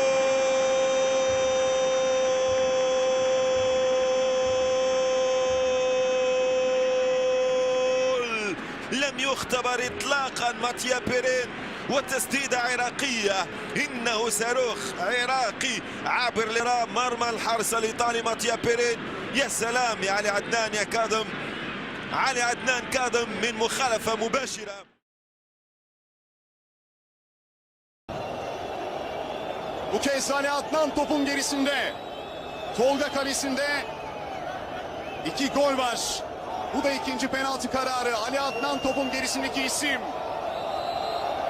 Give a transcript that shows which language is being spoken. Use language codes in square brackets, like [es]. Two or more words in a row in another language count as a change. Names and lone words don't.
[ar] لم يختبر إطلاقا ماتيا بيرين، وتسديدة عراقية. إنه صاروخ عراقي عابر لمرمى الحارس الإيطالي ماتيا بيرين. يا سلام يا علي عدنان يا كاظم. علي عدنان كاظم من مخالفة مباشرة. [tr] Bu kez Ali Adnan topun gerisinde. Tolga kalesinde 2 gol var. Bu da ikinci penaltı kararı. Ali Adnan topun gerisindeki isim.